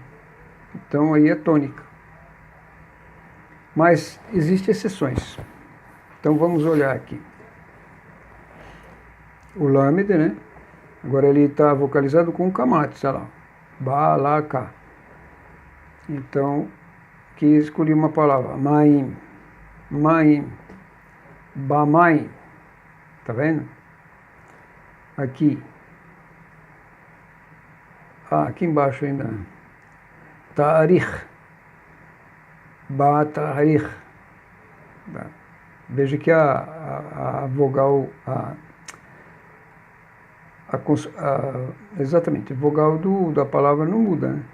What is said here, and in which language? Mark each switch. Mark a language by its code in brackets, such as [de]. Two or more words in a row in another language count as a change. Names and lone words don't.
[pt] Então aí é tônica. Mas existem exceções. Então vamos olhar aqui. O lâmede, né? Agora ele está vocalizado com o kamate, sei lá. Ba, lá, cá. Então, aqui escolhi uma palavra. [he] מים מים במים. [pt] Tá vendo? Aqui. Aqui embaixo ainda. [he] תאריך ב תאריך. [pt] Veja que a vogal, exatamente, a vogal da palavra não muda, né?